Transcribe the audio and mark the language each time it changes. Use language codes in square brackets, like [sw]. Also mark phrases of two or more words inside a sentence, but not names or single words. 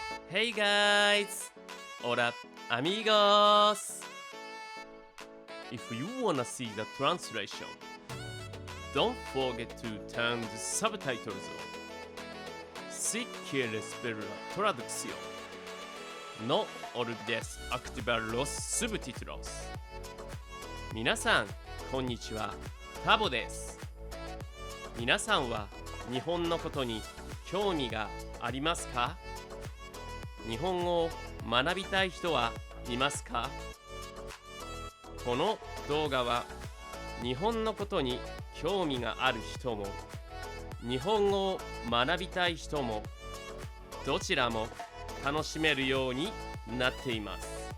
[en] Hey guys! [es] Hola amigos! [en] If you wanna see the translation, don't forget to turn the subtitles on. [es] Si quieres ver la traducción, no olvides activar los subtítulos. [ja] 皆さん、こんにちは。タボです。皆さんは日本のことに興味がありますか？日本語を学びたい人はいますか？この動画は日本のことに興味がある人も日本語を学びたい人もどちらも楽しめるようになっています。